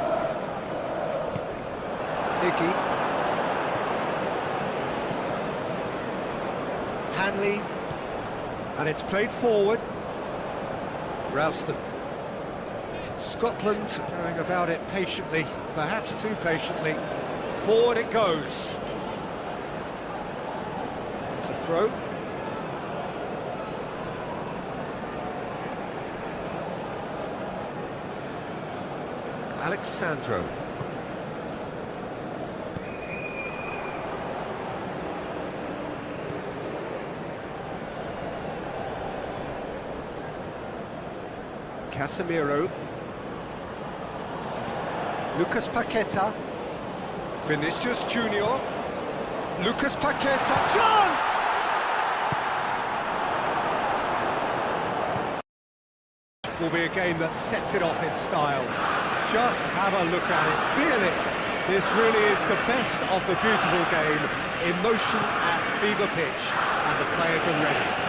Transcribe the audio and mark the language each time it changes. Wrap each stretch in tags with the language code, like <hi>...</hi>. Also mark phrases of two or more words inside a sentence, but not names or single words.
<en>Iggy. Hanley. And it's played forward. Ralston. Scotland going about it patiently, perhaps too patiently. Forward it goes. It's a throw. Alexandro. Casemiro. Lucas Paqueta. Vinicius Junior. Lucas Paqueta. Chance! Will be a game that sets it off in style. Just have a look at it, feel it. This really is the best of the beautiful game. Emotion at fever pitch, and the players are ready.</en>